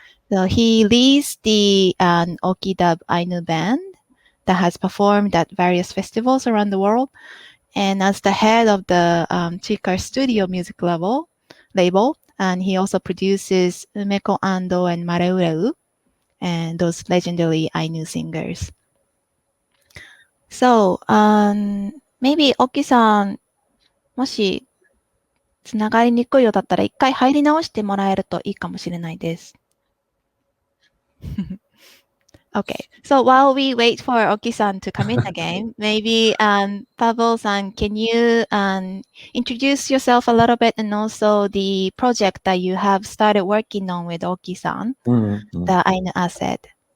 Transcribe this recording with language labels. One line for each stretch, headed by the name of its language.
English: So he leads the Okidub Ainu band that has performed at various festivals around the world. And as the head of the Chikar Studio music label, and he also produces Umeko Ando and Mareureu, and those legendary Ainu singers. So, maybe Oki-san,
Japanese: もしつながりにくいようだったら一回入り直してもらえるといいかもしれないです。
English: Okay, so while we wait for Oki-san to come in again, maybe Pavel-san, can you introduce yourself a little bit and also the project that you have started working on with Oki-san, the Ainu Asset?